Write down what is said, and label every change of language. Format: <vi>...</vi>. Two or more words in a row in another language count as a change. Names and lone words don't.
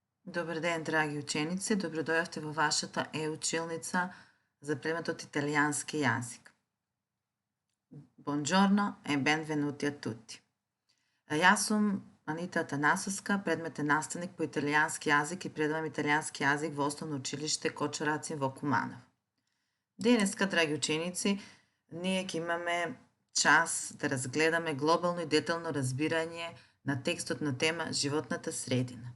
<mk>Добар ден, драги ученици! Доброdoјавте во вашата e-училница за предмет од италијански јазик.</mk> <it>Buongiorno e benvenuti a tutti.</it> <mk>Јас сум Анита Атанасовска, предметен наставник по италијански јазик и предавам италијански јазик во Основно училиште Кочо Рацин во Куманово. Денеска, драги ученици, ние ќе имаме час да разгледаме глобално и детално разбирање на текстот на тема животната средина.</mk>